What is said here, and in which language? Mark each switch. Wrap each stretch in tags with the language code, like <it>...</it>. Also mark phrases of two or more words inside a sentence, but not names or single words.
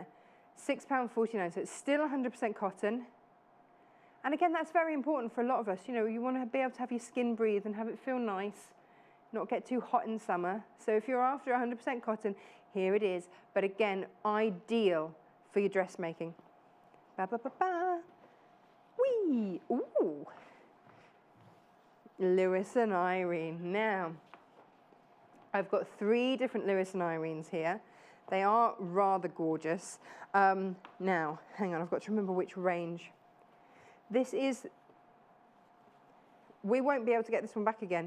<en>£6.49, so it's still 100% cotton. And again, that's very important for a lot of us. You know, you want to be able to have your skin breathe and have it feel nice, not get too hot in summer. So if you're after 100% cotton, here it is. But again, ideal for your dressmaking. Ba ba ba ba. Whee! Ooh. Lewis and Irene. Now, I've got 3 different Lewis and Irenes here. They are rather gorgeous. Now, hang on, I've got to remember which range. This is, we won't be able to get this one back again.</en>